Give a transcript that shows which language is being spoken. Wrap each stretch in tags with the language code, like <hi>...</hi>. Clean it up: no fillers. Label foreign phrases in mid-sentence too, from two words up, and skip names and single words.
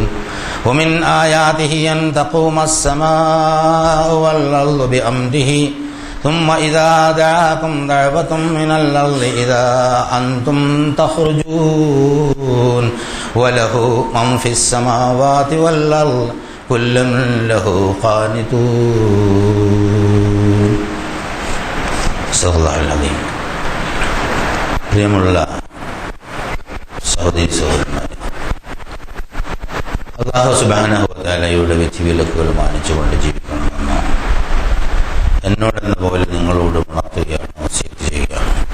<ar>ومن آياته أن تقوم السماء والأرض بأمره ثم إذا دعاكم دعوة من الأرض إذا أنتم تخرجون وله من في السماوات والأرض كل له قانتون. صدق الله العظيم.</ar> <ml>പ്രിയമുള്ള സഹോദരീ സഹോദരന്മാരെ,</ml> <ar>الله سبحانه وتعالى</ar> <ml>വിധിവിലക്കുകൾ മാനിച്ചുകൊണ്ട് ജീവിക്കണമെന്ന് എന്നോടെന്ന പോലെ നിങ്ങളോട് ഉണർത്തുകയാണ്, വസിയത്ത് ചെയ്യുകയാണ്.</ml>